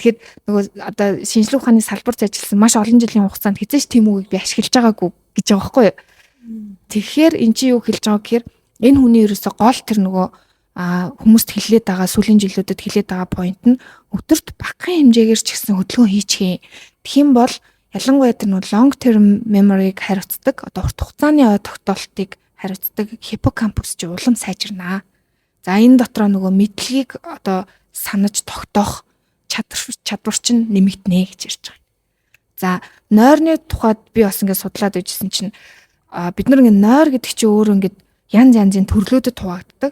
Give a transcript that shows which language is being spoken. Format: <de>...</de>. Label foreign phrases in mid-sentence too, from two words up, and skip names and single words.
<mn>Тэгэхээр нөгөө одоо шинжилгээ ухааны салбарт ажилласан маш олон жилийн хугацаанд хэзээ ч тийм үгийг би ашиглаж байгаагүй гэж байгаа байхгүй юу. Тэгэхээр эн чинь юу хэлж байгаа гэхээр энэ хүний ерөөсө гол тэр нөгөө хүмүүст хэлээд байгаа сүүлийн жилүүдэд хэлээд байгаа point нь өдөрт багахан хэмжээгээр ч гэсэн хөдөлгөөн хийчихээ. Тэгхийн бол ялангуяа тэр нөгөө</mn> <en>long term memory-</en> <mn>г хариуцдаг одоо урт хугацааны ой тогтоолтыг хариуцдаг хиппокампус ч улам сайжирнаа. За энэ дотроо нөгөө мэдлэгийг одоо санаж тогтоох чадвар чинь нэмэгдэнэ гэж ярьж байгаа. За нойрны тухайд би бас ингээд судлаад байжсэн чинь бид нар ингээд нойр гэдэг чинь өөрөө ингээд янз янзын төрлөөдөд хуваагддаг.</mn>